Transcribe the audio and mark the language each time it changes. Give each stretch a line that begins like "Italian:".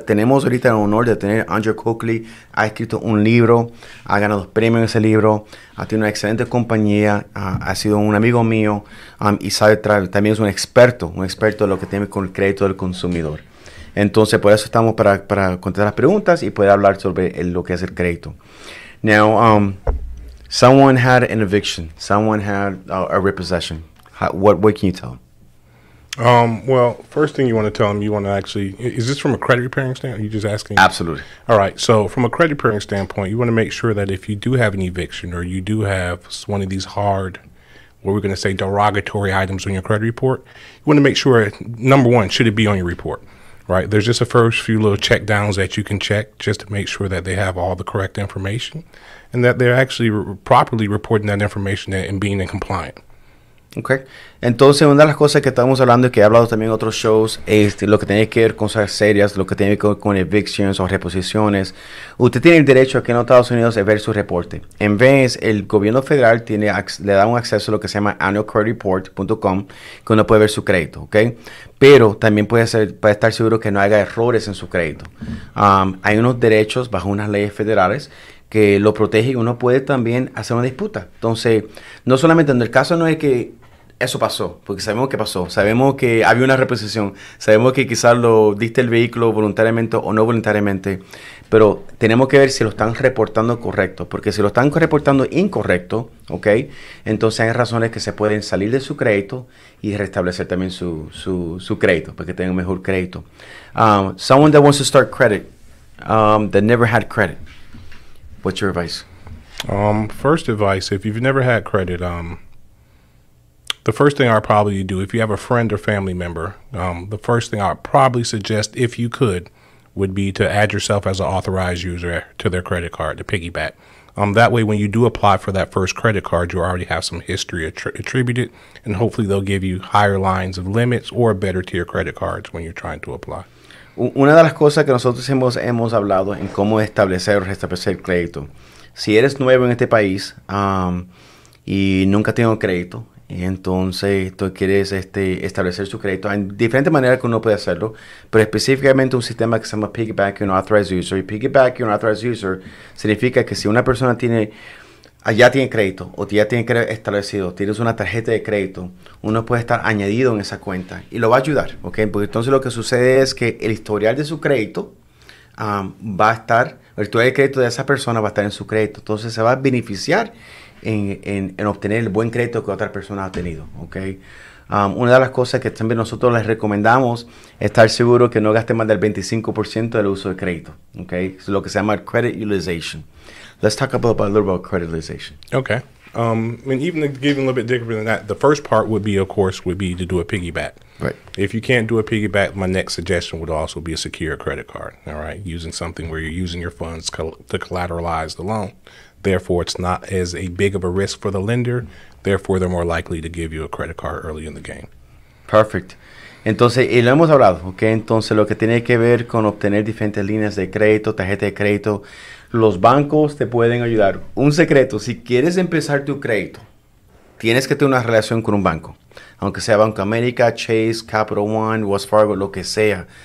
Spanish: Tenemos ahorita el honor de tener a Andrew Coakley. Ha escrito un libro, ha ganado premios en ese libro, ha tenido una excelente compañía, ha sido un amigo mío y sabe también es un experto de lo que tiene con el crédito del consumidor. Entonces, por eso estamos para contestar las preguntas y poder hablar sobre lo que es el crédito.
English: Now, someone had an eviction. Someone had a repossession. What can you tell them? Well, first thing you want to tell them, you want to actually, is this from a credit repairing standpoint? Are you just asking? Absolutely. All right. So from a credit repairing standpoint, you want to make sure that if you do have an eviction or you do have one of these hard, what we're going to say, derogatory items on your credit report, you want to make sure, number one, should it be on your report? right? There's just a first few little check downs that you can check just to make sure that they have all the correct information and that they're actually properly reporting that information and being in compliant. Okay.
Spanish: Entonces, una de las cosas que estamos hablando y que he hablado también en otros shows es lo que tiene que ver con cosas serias, lo que tiene que ver con evictions o reposiciones. Usted tiene el derecho aquí en los Estados Unidos de ver su reporte. En vez, el gobierno federal le da un acceso a lo que se llama annualcreditreport.com, que uno puede ver su crédito, ¿ok? Pero también puede estar seguro que no haya errores en su crédito. Hay unos derechos bajo unas leyes federales que lo protege y uno puede también hacer una disputa. Entonces, no solamente en el caso no es que eso pasó, porque sabemos que pasó, sabemos que había una reposición, sabemos que quizás lo diste el vehículo voluntariamente o no voluntariamente, pero tenemos que ver si lo están reportando correcto, porque si lo están reportando incorrecto, ¿ok? Entonces hay razones que se pueden salir de su crédito y restablecer también su crédito, para que tenga un mejor crédito.
English: Someone that wants to start credit, that never had credit, what's your advice? First advice, if you've never had credit, the first thing I'd probably do, if you have a friend or family member, the first thing I'd probably suggest, if you could, would be to add yourself as an authorized user to their credit card, to piggyback. That way, when you do apply for that first credit card, you already have some history attributed, and hopefully they'll give you higher lines of limits or better tier credit cards when you're trying to apply.
Spanish: Una de las cosas que nosotros hemos hablado en cómo establecer o restablecer crédito. Si eres nuevo en este país y nunca tenido crédito, entonces tú quieres establecer su crédito. Hay diferentes maneras que uno puede hacerlo, pero específicamente un sistema que se llama Piggyback and Authorized User. Y Piggyback and Authorized User significa que si una persona ya tiene crédito o ya tiene crédito establecido, tienes una tarjeta de crédito, uno puede estar añadido en esa cuenta y lo va a ayudar, ¿ok? Porque entonces lo que sucede es que el historial de su crédito va a estar, el historial de crédito de esa persona va a estar en su crédito, entonces se va a beneficiar en obtener el buen crédito que otra persona ha tenido, ¿ok? Una de las cosas que también nosotros les recomendamos es estar seguro que no gaste más del 25% del uso de crédito, ¿ok? Es lo que se llama credit utilization.
English: Let's talk a little about credit utilization. Okay. And even to give a little bit deeper than that, the first part would be, of course, to do a piggyback. Right. If you can't do a piggyback, my next suggestion would also be a secure credit card. All right, using something where you're using your funds to collateralize the loan. Therefore, it's not as a big of a risk for the lender. Therefore, they're more likely to give you a credit card early in the game. Perfect.
Spanish: Entonces, y lo hemos hablado, ¿ok? Entonces, lo que tiene que ver con obtener diferentes líneas de crédito, tarjeta de crédito, los bancos te pueden ayudar. Un secreto, si quieres empezar tu crédito, tienes que tener una relación con un banco. Aunque sea Banco América, Chase, Capital One, Wells Fargo, lo que sea.